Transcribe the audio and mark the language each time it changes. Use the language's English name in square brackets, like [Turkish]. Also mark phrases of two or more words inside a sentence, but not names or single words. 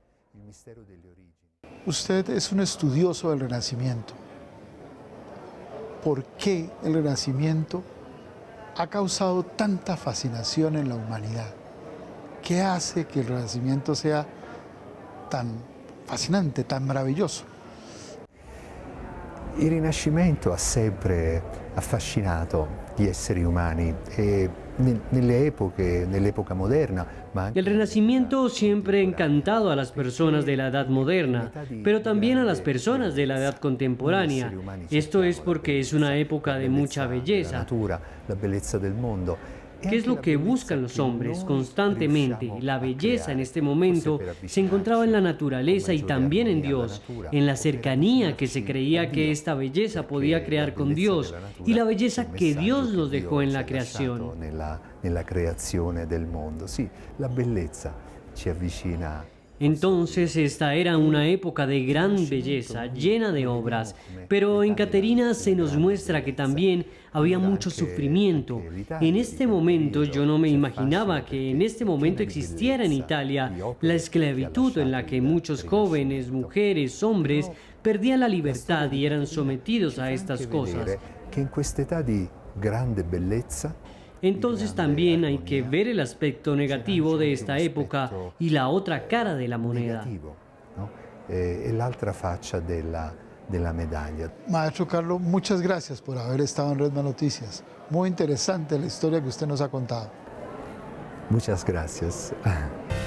[Spanish] Usted es un estudioso del Renacimiento. ¿Por qué el Renacimiento ha causado tanta fascinación en la humanidad? ¿Qué hace que el Renacimiento sea tan fascinante, tan maravilloso? [Italian] Il Rinascimento ha sempre affascinato gli esseri umani e nell'epoca moderna, ma anche [Spanish] El Renacimiento siempre ha encantado a las personas de la Edad Moderna, pero también a las personas de la Edad Contemporánea. Esto es porque es una época de mucha la belleza. [Italian] natura, la bellezza del mondo. [Spanish] ¿Qué es lo que buscan los hombres constantemente? La belleza en este momento se encontraba en la naturaleza y también en Dios, en la cercanía que se creía que esta belleza podía crear con Dios y la belleza que Dios nos dejó en la creación. [Italian] Nella creazione del mondo. Sì, la bellezza ci avvicina. [Spanish] Entonces esta era una época de gran belleza, llena de obras, pero en Caterina se nos muestra que también había mucho sufrimiento. En este momento yo no me imaginaba que en este momento existiera en Italia la esclavitud en la que muchos jóvenes, mujeres, hombres perdían la libertad y eran sometidos a estas cosas. [Italian] Que in questa età di grande bellezza [Spanish] Entonces también hay que ver el aspecto negativo de esta época y la otra cara de la moneda. negativo, no? [Italian] E l'altra faccia della medaglia. [Spanish] Maestro Carlos, muchas gracias por haber estado en Redman Noticias. Muy interesante la historia que usted nos ha contado. Muchas gracias.